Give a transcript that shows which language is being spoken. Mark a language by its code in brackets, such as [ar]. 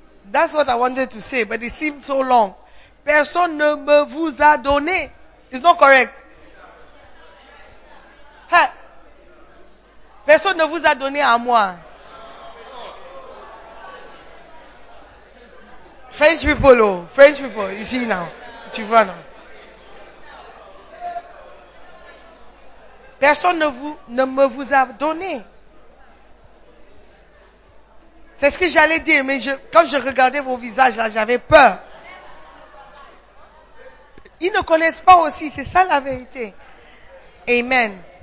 [en] That's what I wanted to say, but it seemed so long. [fr] Personne ne me vous a donné. [en] It's not correct. [fr] Ha. Personne ne vous a donné à moi. [en] French people, you see now. [fr] Tu vois, non? Personne ne me vous a donné. C'est ce que j'allais dire, mais quand je regardais vos visages là, j'avais peur. Ils ne connaissent pas aussi, c'est ça la vérité. Amen.